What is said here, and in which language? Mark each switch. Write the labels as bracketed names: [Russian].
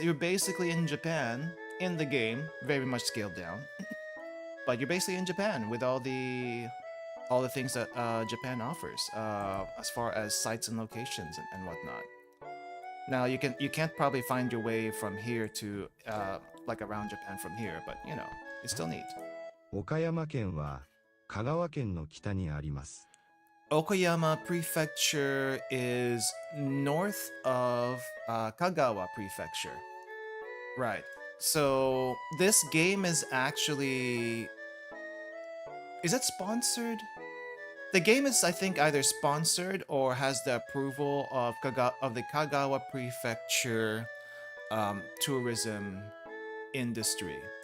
[English] You're basically in Japan in the game, very much scaled down, but you're basically in Japan with all the things that Japan offers as far as sites and locations and whatnot. Now you can't probably find your way from here to like around Japan from here, but it's still neat. [Japanese] 岡山県は香川県の北にあります。 [English] Okayama Prefecture is north of Kagawa Prefecture. Right. So this game is actually... Is it sponsored? The game is, I think, either sponsored or has the approval of the Kagawa Prefecture tourism industry.